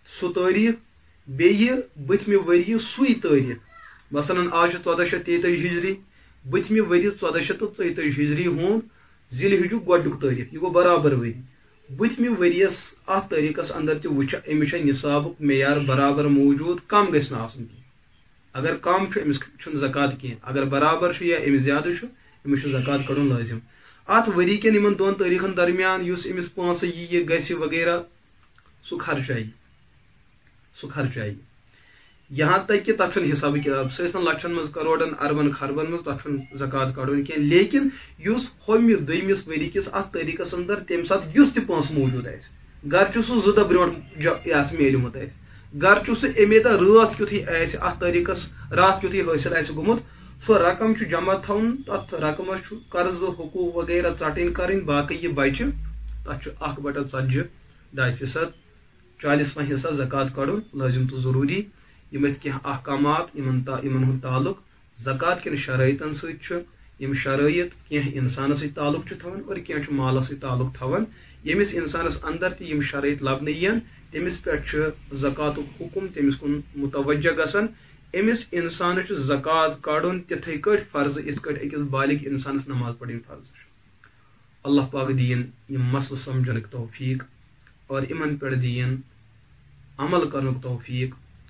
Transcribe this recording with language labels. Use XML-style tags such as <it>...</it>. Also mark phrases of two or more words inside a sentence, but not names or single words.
<ks>سہ تاریخ بیٚیہِ بٔتھمہِ ؤریہِ سُے تٲریٖخ مثلاً آز چھُ 1433 ہجری بٔتھمہِ ؤریہِ 1433 ہجری ہُنٛد ذِل حجُک گۄڈنیُک تٲریٖخ یہِ گوٚو برابر ؤری بٔتھمہِ ؤرِیَس اَتھ تٲریٖخَس اندر تہِ وٕچھِ أمِس چھا نِصابُک معیار برابر موٗجوٗد کم گژھِ نہٕ آسُن کینٛہہ اگر کم چھُ أمِس چھُنہٕ زکات کینٛہہ اگر برابر چھُ یا أمِس زیادٕ چھُ أمِس چھُ زکات کڑُن لٲزِم اتھ ؤری کٮ۪ن یِمن دۄن تٲریٖخن درمیان یُس أمِس پونٛسہٕ یہِ گژھِ وغیرہ سُہ خرچایہِ</ks> <ur>یہاں تک کہ</ur> <ks>تتھ چھُنہٕ حسابٕے کتاب سُہ ٲسۍ نہٕ لچھن منٛز کروڑن اربن خربن منٛز تتھ چھُنہٕ زکات کڑُن کینٛہہ لیکن یُس ہوٚمہِ دوٚیمِس ؤری کِس اتھ تٲریٖخس اندر تمہِ ساتہٕ یُس تہِ پونٛسہٕ موٗجوٗد آسہِ گرچہِ سُہ 2 دۄہ برونٛٹھ میلیومُت آسہِ گرچہِ سُہ امی دۄہ رٲژ کیُتھُے آسہِ اتھ تٲریٖخس راتھ کیُتھُے حٲصِل آسہِ گوٚمُت سُہ رقم چھُ جمع تھاوُن تتھ رقمس چھُ قرضہٕ حقوٗق وغیرہ ژٹٕنۍ کرٕنۍ باقٕے یہِ بچہِ تتھ چھُ 1/4 40واں حصہ زکات کڑُن لٲزم تہٕ ضروٗری یِم ٲسۍ کینٛہہ احکامات یِمن ہُنٛد تعلق زکات کٮ۪ن شرٲیطن سۭتۍ چھُ یِم شرٲیط کینٛہہ اِنسانس سۭتۍ تعلق چھِ تھاوان اور کینٛہہ چھُ مالس سۭتۍ تعلق تھاوان ییٚمِس اِنسانس اندر تہِ یِم شرٲیط لبنہٕ یِن تٔمِس پٮ۪ٹھ چھُ زکاتُک حُکم تٔمِس کُن متوجہ گژھان أمِس اِنسانس چھُ زکات کڑُن تِتھٕے کٲٹھۍ فرض یِتھ کٲٹھۍ أکِس بالغ اِنسانس نماز پرٕنۍ فرض چھُ اللہ پاک دِیِن یِم مسلہٕ سمجھنٕکۍ توفیٖق اور یِمن پٮ۪ٹھ دِیِن عمل کرنُک توفیٖق</ks>